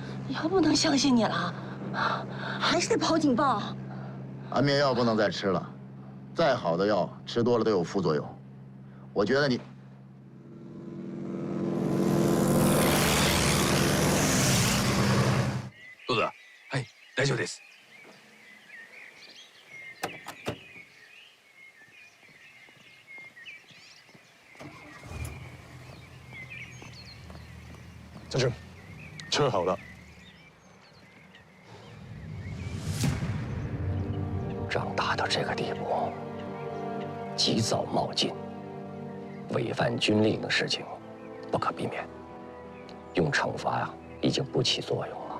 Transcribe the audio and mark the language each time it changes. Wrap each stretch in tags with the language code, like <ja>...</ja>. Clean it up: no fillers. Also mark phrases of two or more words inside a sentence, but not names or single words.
<zh>要不能相信你了，还是得跑警报。安眠药不能再吃了，再好的药吃多了都有副作用。我觉得你。</zh> <ja>どうだ？はい、大丈夫です。</ja> <zh>将军，车好了。长大到这个地步，及早冒进，违反军令的事情不可避免，用惩罚呀已经不起作用了。</zh>